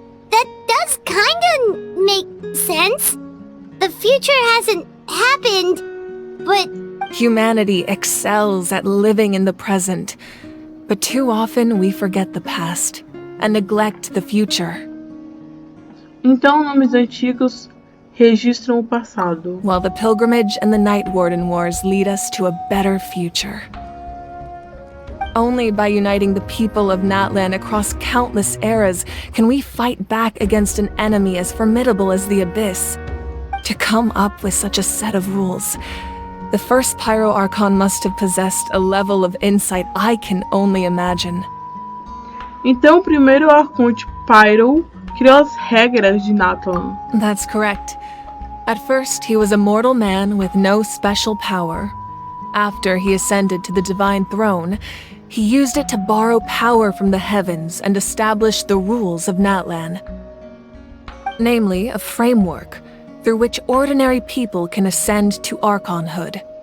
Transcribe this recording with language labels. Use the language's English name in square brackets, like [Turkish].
[English] That does kinda make sense. The future hasn't happened, but... Humanity excels at living in the present, but too often we forget the past and neglect the future. [Portuguese] Então, nomes antigos registram o passado. [English] While the pilgrimage and the Night Warden Wars lead us to a better future. Only by uniting the people of Natlan across countless eras can we fight back against an enemy as formidable as the Abyss. To come up with such a set of rules, the first Pyro Archon must have possessed a level of insight I can only imagine. [Portuguese] Então, o primeiro Arconte Pyro criou as regras de Natlan. [English] That's correct. At first, he was a mortal man with no special power. After he ascended to the Divine Throne, he used it to borrow power from the heavens and establish the rules of Natlan. Namely, a framework through which ordinary people can ascend to Archonhood.